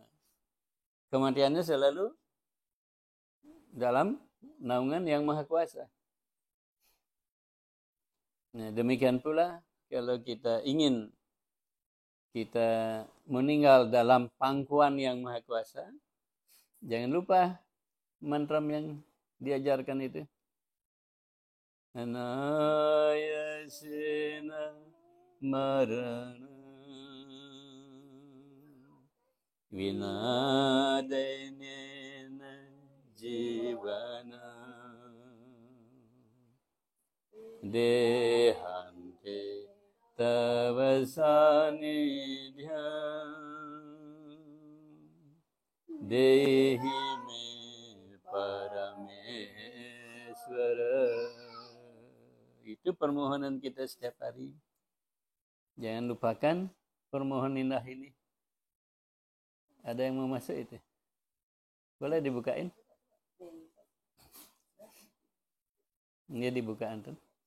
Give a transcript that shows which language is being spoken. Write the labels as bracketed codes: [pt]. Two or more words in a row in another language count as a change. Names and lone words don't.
[id] Kematiannya selalu dalam naungan yang maha kuasa. Nah, demikian pula kalau kita ingin kita meninggal dalam pangkuan yang maha kuasa, jangan lupa mantra yang diajarkan itu. [sa] Anayasena marana vinadenena jivana dehante tava sanidhyam dehi me parameswara. [id] Itu permohonan kita setiap hari. Jangan lupakan permohonan indah ini. Ada yang mau masuk itu? Boleh dibukain? Ini dibukaan tuh.